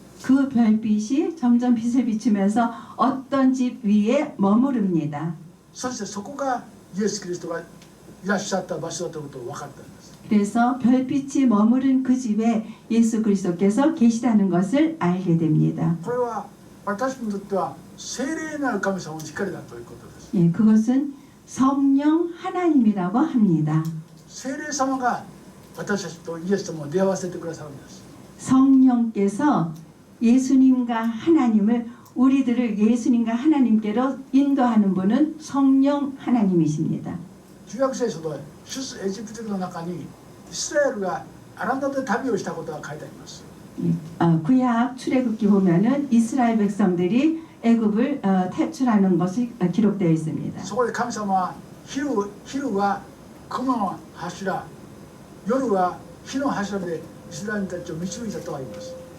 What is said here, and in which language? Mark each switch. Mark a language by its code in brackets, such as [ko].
[ko] 그 별빛이 점점 빛을 비추면서 어떤 집 위에 머무릅니다. [ja] そしてそこがイエス・キリストがいらっしゃった場所だということを分かったんです。 [ko] 그래서 별빛이 머무른 그 집에 예수 그리스도께서 계시다는 것을 알게 됩니다. [ja] これは私にとっては聖霊なる神様の光だということです。 [ko] 그것은 성령 하나님이라고 합니다. [ja] 聖霊様が私たちとイエス様を出会わせてくださるんです。 [ko] 성령께서 예수님과 하나님을 우리들을 예수님과 하나님께로 인도하는 분은 성령 하나님이십니다. [ja] 旧約聖書の出エジプト記の中にイスラエルがアランダで旅をしたことが書いてあります。 [ko] 구약 출애굽기 보면은 이스라엘 백성들이 애굽을 탈출하는 것이 기록되어 있습니다. [ja] そこで神様は昼は雲の柱、夜は火の柱でイスラエルたちを導いたとあります。